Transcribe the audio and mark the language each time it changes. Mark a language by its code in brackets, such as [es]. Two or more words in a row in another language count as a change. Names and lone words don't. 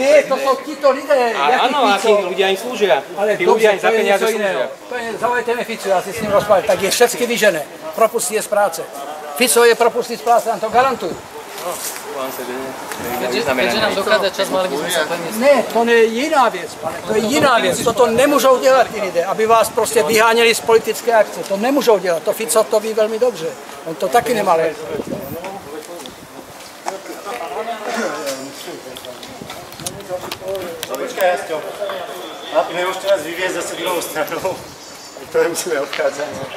[sk] Nie, to sú títo lidé. Áno, a tí ľudia im slúžia. Tí ľudia im za peniaze slúžia. Zavolejte mi Fico, ja si s ním rozprávam. Tak je všetky vyžené. Propustí je z práce. Fico je propustí z práce, nám to garantujú. Keďže nám dochádza čas, mali by sme sa preniesť. [cs] Ne, to je jiná věc, pane, to je jiná věc. Toto nemůžou dělat ti lidé, aby vás prostě vyháněli z politické akce. To nemůžou dělat, to Fico to ví velmi dobře. [sk] On to taky nemal. Počkaj, Jasťo. Nemôžete nás vyviezť zase druhou stranou. To musíme odchádzať.